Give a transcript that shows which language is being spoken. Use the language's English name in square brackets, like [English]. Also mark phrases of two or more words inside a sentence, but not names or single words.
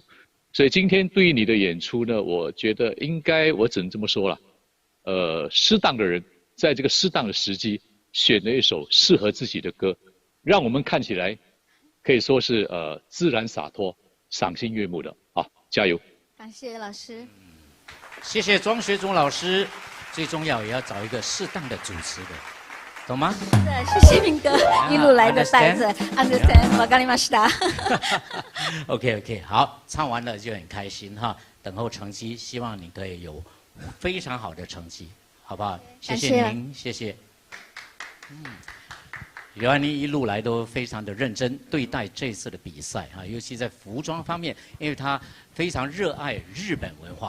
[Chinese] 所以今天对于你的演出呢，我觉得应该，我只能这么说了，适当的人在这个适当的时机选了一首适合自己的歌，让我们看起来可以说是自然洒脱、赏心悦目的啊！加油！感谢老师，谢谢庄学忠老师。最重要也要找一个适当的主持的，懂吗？是的，谢谢明哥一路来的带着 ，understand， [Japanese] わかりました。 [Chinese] OK，好，唱完了就很开心哈。等候成绩，希望你可以有非常好的成绩，好不好？谢谢您，谢谢。刘安妮一路来都非常的认真对待这次的比赛啊，尤其在服装方面，因为她非常热爱日本文化。